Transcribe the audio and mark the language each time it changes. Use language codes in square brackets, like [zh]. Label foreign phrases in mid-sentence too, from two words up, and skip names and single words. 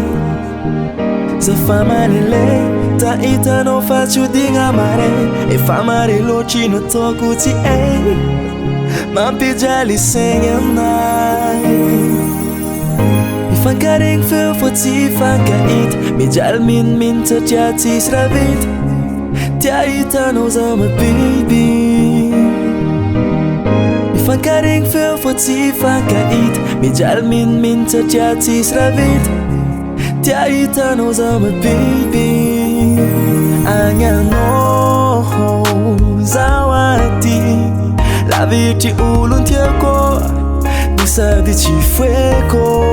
[mg] zafa malele tahitanao fa tsy hodigna mare efa mare loatry nataoko tsy hay mampijaly saigny aminay mifankaregny feo fô tsy fankahita mijaly minimininy satria tsisy raha vita tia hitanao zaho [en] my baby [mg] mifankaregny feo fô tsy fankahita mijaly minimininy satria tsisy raha vita tia hitanao zaho [en] my baby [mg] agnanao zaho aty lavitry olo tiako no sady tsy foeko